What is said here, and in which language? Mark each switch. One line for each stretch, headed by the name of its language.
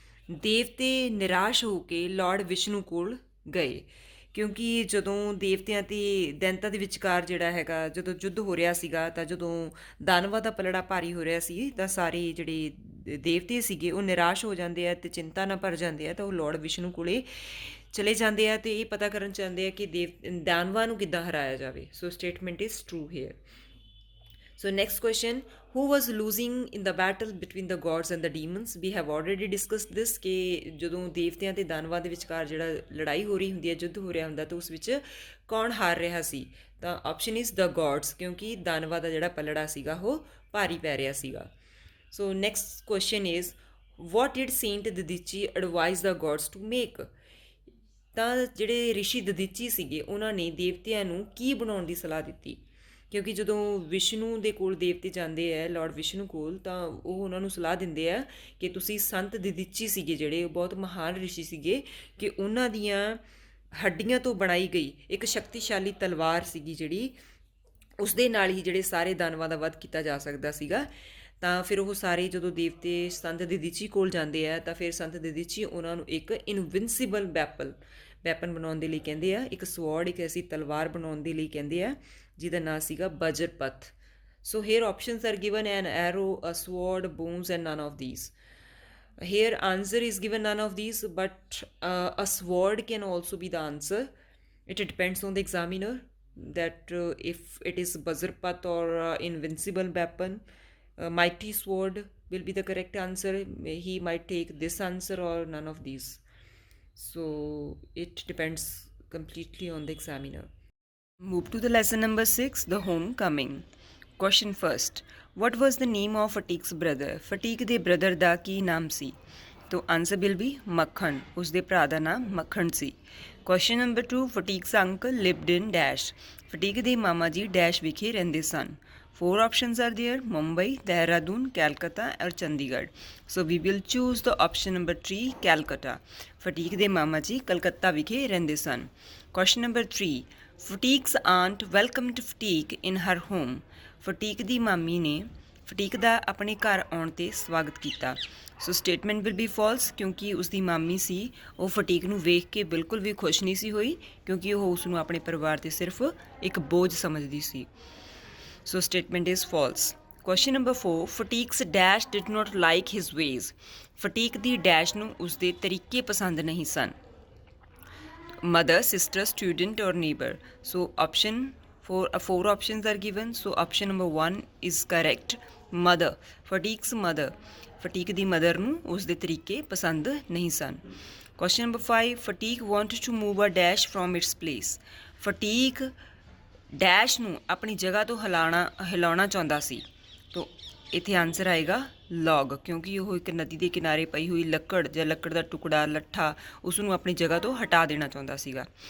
Punjabi: ਦੇਵਤੇ ਨਿਰਾਸ਼ ਹੋ ਕੇ ਲਾਰਡ ਵਿਸ਼ਨੂੰ ਕੋਲ ਗਏ, ਕਿਉਂਕਿ ਜਦੋਂ ਦੇਵਤਿਆਂ ਅਤੇ ਦੈਂਤਾਂ ਦੇ ਵਿਚਕਾਰ ਜਿਹੜਾ ਹੈਗਾ ਜਦੋਂ ਯੁੱਧ ਹੋ ਰਿਹਾ ਸੀਗਾ, ਤਾਂ ਜਦੋਂ ਦਾਨਵਾਂ ਦਾ ਪਲੜਾ ਭਾਰੀ ਹੋ ਰਿਹਾ ਸੀ ਤਾਂ ਸਾਰੇ ਜਿਹੜੇ ਦੇਵਤੇ ਸੀਗੇ ਉਹ ਨਿਰਾਸ਼ ਹੋ ਜਾਂਦੇ ਆ ਅਤੇ ਚਿੰਤਾ ਨਾਲ ਭਰ ਜਾਂਦੇ ਆ, ਤਾਂ ਉਹ ਲਾਰਡ ਵਿਸ਼ਨੂੰ ਕੋਲੇ ਚਲੇ ਜਾਂਦੇ ਆ ਅਤੇ ਇਹ ਪਤਾ ਕਰਨ ਚਾਹੁੰਦੇ ਆ ਕਿ ਦਾਨਵਾਂ ਨੂੰ ਕਿੱਦਾਂ ਹਰਾਇਆ ਜਾਵੇ।
English: So statement is true here. So next question, who was losing in the battle between the gods and the demons? We have already discussed this
Punjabi: ਕਿ ਜਦੋਂ ਦੇਵਤਿਆਂ ਅਤੇ ਦਾਨਵਾਂ ਦੇ ਵਿਚਕਾਰ ਜਿਹੜਾ ਲੜਾਈ ਹੋ ਰਹੀ ਹੁੰਦੀ ਹੈ, ਯੁੱਧ ਹੋ ਰਿਹਾ ਹੁੰਦਾ, ਤਾਂ ਉਸ ਵਿੱਚ ਕੌਣ ਹਾਰ ਰਿਹਾ ਸੀ? ਤਾਂ
English: option is the gods,
Punjabi: ਕਿਉਂਕਿ ਦਾਨਵਾਂ ਦਾ ਜਿਹੜਾ ਪਲੜਾ ਸੀਗਾ ਉਹ ਭਾਰੀ ਪੈ ਰਿਹਾ ਸੀਗਾ।
English: So next question is what did saint Dadhichi advise the gods to make.
Punjabi: ਤਾਂ ਜਿਹੜੇ ਰਿਸ਼ੀ ਦਦੀਚੀ ਸੀਗੇ ਉਹਨਾਂ ਨੇ ਦੇਵਤਿਆਂ ਨੂੰ ਕੀ ਬਣਾਉਣ ਦੀ ਸਲਾਹ ਦਿੱਤੀ, ਕਿਉਂਕਿ ਜਦੋਂ ਵਿਸ਼ਨੂੰ ਦੇ ਕੋਲ ਦੇਵਤੇ ਜਾਂਦੇ ਹੈ, ਲਾਰਡ ਵਿਸ਼ਨੂੰ ਕੋਲ, ਤਾਂ ਉਹ ਉਹਨਾਂ ਨੂੰ ਸਲਾਹ ਦਿੰਦੇ ਆ ਕਿ ਤੁਸੀਂ ਸੰਤ ਦਦੀਚੀ ਸੀਗੇ ਜਿਹੜੇ, ਉਹ ਬਹੁਤ ਮਹਾਨ ਰਿਸ਼ੀ ਸੀਗੇ, ਕਿ ਉਹਨਾਂ ਦੀਆਂ ਹੱਡੀਆਂ ਤੋਂ ਬਣਾਈ ਗਈ ਇੱਕ ਸ਼ਕਤੀਸ਼ਾਲੀ ਤਲਵਾਰ ਸੀਗੀ ਜਿਹੜੀ, ਉਸ ਦੇ ਨਾਲ ਹੀ ਜਿਹੜੇ ਸਾਰੇ ਦਾਨਵਾਂ ਦਾ ਵੱਧ ਕੀਤਾ ਜਾ ਸਕਦਾ ਸੀਗਾ। ਤਾਂ ਫਿਰ ਉਹ ਸਾਰੇ ਜਦੋਂ ਦੇਵਤੇ ਸੰਤ ਦਦੀਚੀ ਕੋਲ ਜਾਂਦੇ ਆ ਤਾਂ ਫਿਰ ਸੰਤ ਦਦੀਚੀ ਉਹਨਾਂ ਨੂੰ ਇੱਕ
English: invincible weapon
Punjabi: ਬਣਾਉਣ ਦੇ ਲਈ ਕਹਿੰਦੇ ਆ, ਇੱਕ ਸਵੋਰਡ, ਇੱਕ ਐਸੀ ਤਲਵਾਰ ਬਣਾਉਣ ਦੇ ਲਈ ਕਹਿੰਦੇ ਆ ਜਿਹਦਾ ਨਾਂ ਸੀਗਾ ਬਜਰਪਥ।
English: So here options are given an arrow, a sword, bones and none of these. Here answer is given none of these, but a sword can also be the answer. It depends on the examiner that if it is Bajrapath or invincible weapon. Mighty sword will be the correct answer. He might take this answer or none of these. So it depends completely on the examiner. Move to the lesson number 6, the homecoming. Question first. What was the name of Fatique's brother?
Punjabi: Fatique ਦੇ brother ਦਾ ਕੀ ਨਾਮ ਸੀ? तो
English: answer will be
Punjabi: ਮੱਖਣ, ਉਸਦੇ ਭਰਾ ਦਾ ਨਾਮ ਮੱਖਣ ਸੀ।
English: Question number 2. Fatique's uncle lived in dash.
Punjabi: ਫਟੀਕ ਦੇ ਮਾਮਾ ਜੀ ਡੈਸ਼ ਵਿਖੇ ਰਹਿੰਦੇ ਸਨ।
English: 4 options are there: Mumbai, Dehradun, Calcutta or Chandigarh. So we will choose the option number 3, Calcutta.
Punjabi: ਫਟੀਕ ਦੇ ਮਾਮਾ ਜੀ ਕਲਕੱਤਾ ਵਿਖੇ ਰਹਿੰਦੇ ਸਨ।
English: Question number 3. Fatique's aunt welcomed Fatique in her home.
Punjabi: ਫਟੀਕ ਦੀ ਮਾਮੀ ਨੇ ਫਟੀਕ ਦਾ ਆਪਣੇ ਘਰ ਆਉਣ 'ਤੇ ਸਵਾਗਤ ਕੀਤਾ।
English: so statement will be false,
Punjabi: ਕਿਉਂਕਿ ਉਸਦੀ ਮਾਮੀ ਸੀ ਉਹ ਫਟੀਕ ਨੂੰ ਵੇਖ ਕੇ ਬਿਲਕੁਲ ਵੀ ਖੁਸ਼ ਨਹੀਂ ਸੀ ਹੋਈ, ਕਿਉਂਕਿ ਉਹ ਉਸ ਨੂੰ ਆਪਣੇ ਪਰਿਵਾਰ 'ਤੇ ਸਿਰਫ ਇੱਕ ਬੋਝ ਸਮਝਦੀ ਸੀ।
English: So statement is false. Question number 4. Phatik's dash did not like his ways.
Punjabi: ਫਟੀਕ ਦੀ dash ਨੂੰ ਉਸਦੇ ਤਰੀਕੇ ਪਸੰਦ ਨਹੀਂ ਸਨ।
English: Mother, sister, student or neighbour.
Punjabi: So option
English: 4 options are given. So option number 1 is correct. Mother. Fatique's mother.
Punjabi: ਫਟੀਕ ਦੀ mother ਨੂੰ ਉਸਦੇ ਤਰੀਕੇ ਪਸੰਦ ਨਹੀਂ ਸਨ।
English: Question number 5. Fatique wanted to move a dash from its place.
Punjabi: ਫਟੀਕ dash ਨੂੰ ਆਪਣੀ ਜਗ੍ਹਾ ਤੋਂ ਹਿਲਾਉਣਾ ਚਾਹੁੰਦਾ ਸੀ। ਤੋ ਇੱਥੇ ਆਨਸਰ ਆਏਗਾ ਲੌਗ, ਕਿਉਂਕਿ ਉਹ ਇੱਕ ਨਦੀ ਦੇ ਕਿਨਾਰੇ ਪਈ ਹੋਈ ਲੱਕੜ ਜਾਂ ਲੱਕੜ ਦਾ ਟੁਕੜਾ, ਲੱਠਾ, ਉਸ ਨੂੰ ਆਪਣੀ ਜਗ੍ਹਾ ਤੋਂ ਹਟਾ ਦੇਣਾ ਚਾਹੁੰਦਾ ਸੀਗਾ।